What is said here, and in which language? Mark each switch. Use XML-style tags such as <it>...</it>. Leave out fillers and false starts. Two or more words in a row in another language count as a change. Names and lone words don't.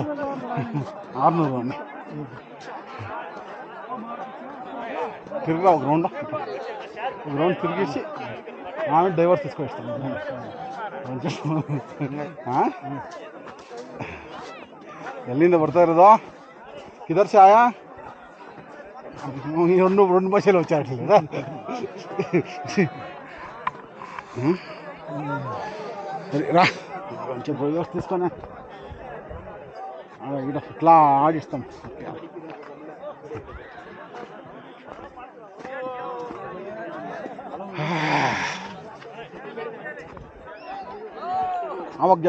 <te>600 అండి. తిరిగా ఒక రౌండ్ తిరిగేసి ఆమె డైవర్స్ తీసుకొస్తాను.</te> <kn>ಎಲ್ಲಿಂದ ಬರ್ತಾ ಇರೋದು?</kn> <hi>किधर से आया?</hi> <te>రెండు భాషలు వచ్చాట్లేదు. రా కొంచెం డైవర్స్ తీసుకొని ఇక్కడ ఇట్లా ఆడిస్తాం.</te> <kn>ಅವಾಗ</kn>